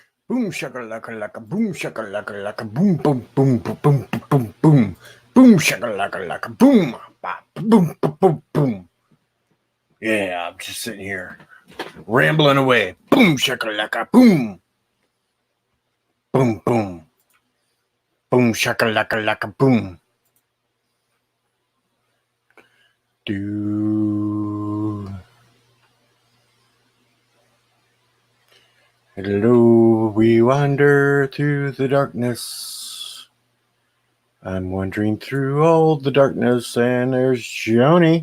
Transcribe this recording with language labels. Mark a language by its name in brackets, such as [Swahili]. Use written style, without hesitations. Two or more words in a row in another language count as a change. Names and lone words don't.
[English] Boom shakalaka laka boom shakalaka laka boom boom boom boom boom boom boom boom shakalaka laka boom boom boom boom boom. Yeah, I'm just sitting here rambling away. Boom shakalaka boom boom boom boom shakalaka laka boom. Do. Hello, we wander through the darkness. I'm wandering through all the darkness, and there's Joni.